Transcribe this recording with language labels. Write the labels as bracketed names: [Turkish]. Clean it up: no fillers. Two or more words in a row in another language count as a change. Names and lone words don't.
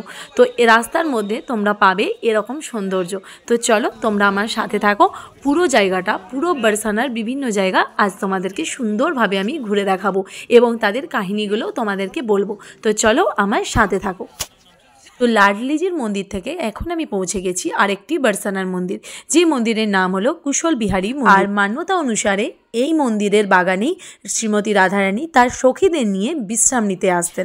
[Bangla] তো রাস্তার মধ্য তোমরা পাবে এরকম সৌন্দর্য। তো চলো তোমরা আমার সাথে থাকো, পুরো জায়গাটা পুরো বরসানার বিভিন্ন জায়গা আজ তোমাদেরকে সুন্দরভাবে আমি ঘুরে দেখাবো এবং তাদের কাহিনীগুলো তোমাদেরকে বলবো। তো চলো আমার সাথে থাকো। তো লাডলিজির মন্দির থেকে এখন আমি পৌঁছে গেছি আরেকটি বরসানার মন্দির, যে মন্দিরের নাম হলো কুশল বিহারী মন্দির। और মান্যতা অনুসারে এই মন্দিরের বাগানেই শ্রীমতী রাধারানী তার সখীদের নিয়ে বিশ্রাম নিতে আসতেন।